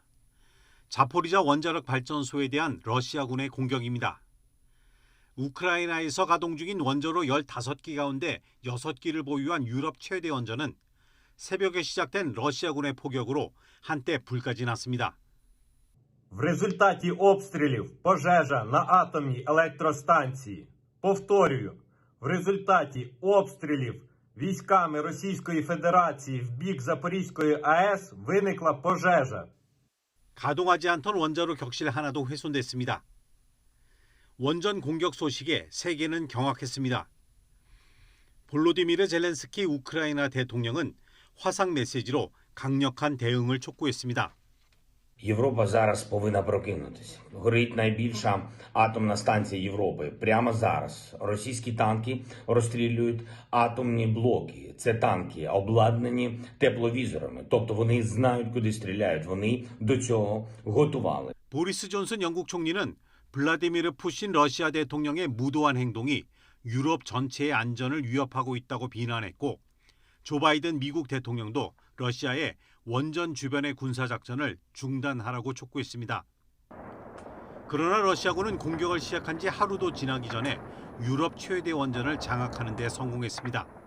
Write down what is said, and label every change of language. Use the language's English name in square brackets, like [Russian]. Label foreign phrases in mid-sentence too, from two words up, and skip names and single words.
[Korean] 자포리자 원자력 발전소에 대한 러시아군의 공격입니다. 우크라이나에서 가동 중인 원자로 15기 가운데 6기를 보유한 유럽 최대 원전은 새벽에 시작된 러시아군의 포격으로 한때 불까지 났습니다. [Ukrainian] В результаті обстрілів пожежа на атомній електростанції. Повторюю, в результаті обстрілів військами Російської Федерації в бік Запорізької АЕС виникла пожежа. [Korean] 가동하지 않던 원자로 격실 하나도 훼손됐습니다. 원전 공격 소식에 세계는 경악했습니다. 볼로디미르 젤렌스키 우크라이나 대통령은 화상 메시지로 강력한 대응을 촉구했습니다. [Ukrainian] Європа зараз повинна прокинутися. Горить найбільша атомна станція Європи. Прямо зараз російські танки розстрілюють атомні блоки. Це танки обладнані тепловізорами. Тобто вони знають, куди стріляють. Вони до цього готували. [Korean] 보리스 존슨 영국 총리는 블라디미르 푸신 러시아 대통령의 무도한 행동이 유럽 전체의 안전을 위협하고 있다고 비난했고 조 바이든 미국 대통령도 러시아의 원전 주변의 군사작전을 중단하라고 촉구했습니다. 그러나 러시아군은 공격을 시작한 지 하루도 지나기 전에 유럽 최대 원전을 장악하는 데 성공했습니다.